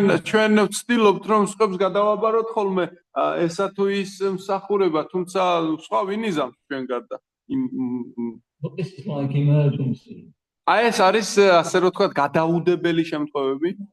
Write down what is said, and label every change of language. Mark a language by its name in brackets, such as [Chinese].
[Georgian] ჩვენ ვცდილობთ რომ სხვებს გადავაბაროთ ხოლმე ესა თუ ის მსახურება, თუმცა სხვა ვინ იზამს ჩვენ გარდა. [English] But this is like emergency. [Georgian] აი ეს არის ასე რომ ვთქვათ გადაუდებელი შემთხვევები.